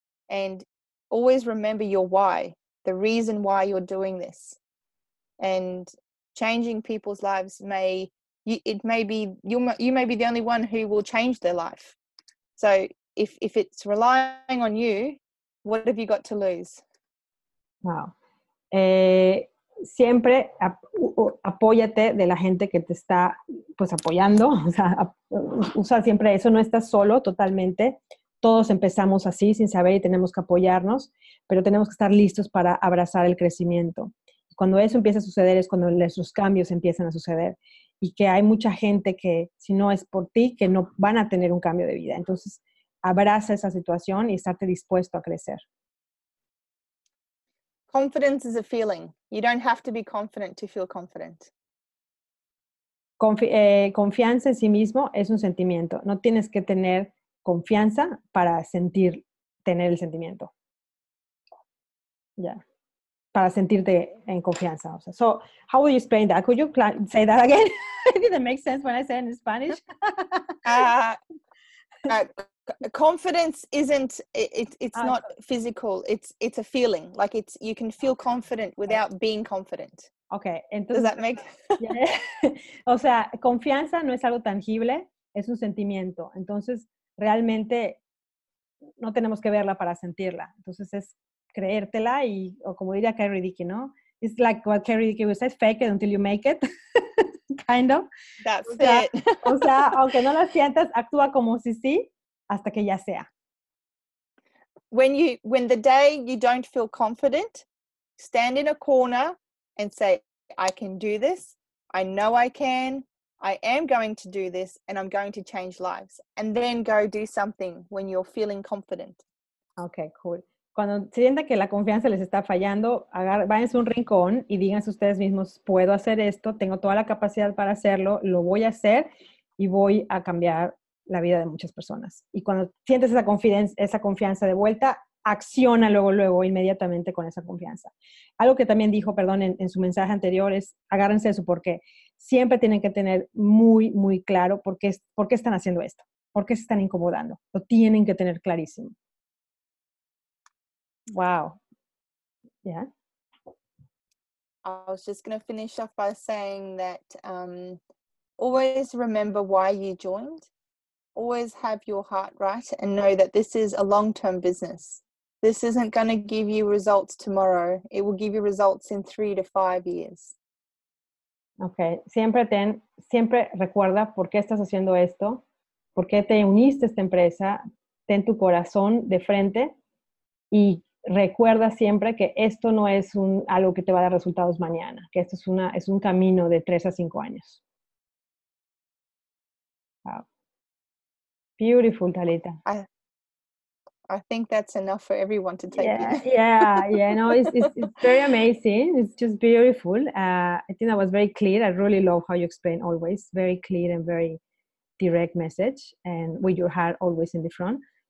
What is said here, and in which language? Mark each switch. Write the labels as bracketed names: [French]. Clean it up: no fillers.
[English] And always remember your why, the reason why you're doing this. And changing people's lives you may be the only one who will change their life. So if it's relying on you, what have you got to lose? Wow. [Spanish] Siempre apóyate de la gente que te está pues apoyando, o sea, usa siempre eso, no estás solo totalmente, todos empezamos así sin saber y tenemos que apoyarnos, pero tenemos que estar listos para abrazar el crecimiento. Cuando eso empieza a suceder es cuando los cambios empiezan a suceder y que hay mucha gente que si no es por ti, que no van a tener un cambio de vida. Entonces, abraza esa situación y estarte dispuesto a crecer. [English] Confidence is a feeling. You don't have to be confident to feel confident. [Spanish] Confianza en sí mismo es un sentimiento. No tienes que tener confianza para tener el sentimiento. Ya. Para sentirte en confianza. O sea, [English] so, how would you explain that? Could you say that again? It didn't make sense when I said it in Spanish. Confidence isn't, it's not physical. It's a feeling. Like you can feel confident without being confident. [Spanish] Okay. Entonces, [English] does that make? Yeah. [Spanish] O sea, confianza no es algo tangible, es un sentimiento. Entonces, realmente no tenemos que verla para sentirla. Entonces, es creértela y, o como diría Carrie Dickey, ¿no? [English] It's like what Carrie Dickey would say, fake it until you make it. Kind of. That's it. [Spanish] O sea, aunque no la sientas, actúa como si sí, hasta que ya sea. [English] When the day you don't feel confident, stand in a corner and say, I can do this. I know I can. I am going to do this and I'm going to change lives. And then go do something when you're feeling confident. Okay, cool. [Spanish] Cuando sientan que la confianza les está fallando, váyanse a un rincón y díganse ustedes mismos, puedo hacer esto, tengo toda la capacidad para hacerlo, lo voy a hacer y voy a cambiar la vida de muchas personas. Y cuando sientes esa confianza de vuelta, acciona luego, inmediatamente con esa confianza. Algo que también dijo, perdón, en su mensaje anterior es, agárrense de su porqué. Siempre tienen que tener muy, muy claro por qué están haciendo esto, por qué se están incomodando. Lo tienen que tener clarísimo. [English] Wow. Yeah. I was just going to finish off by saying that always remember why you joined. Always have your heart right and know that this is a long-term business. This isn't going to give you results tomorrow. It will give you results in 3 to 5 years. Okay. [Spanish] Siempre recuerda por qué estás haciendo esto, por qué te uniste a esta empresa, ten tu corazón de frente y recuerda siempre que esto no es algo que te va a dar resultados mañana, que esto es un camino de 3 a 5 años. [English] Wow. Beautiful, Talita. I think that's enough for everyone to take in. Yeah. No, it's very amazing. It's just beautiful. I think that was very clear. I really love how you explain always. Very clear and very direct message, and with your heart always in the front.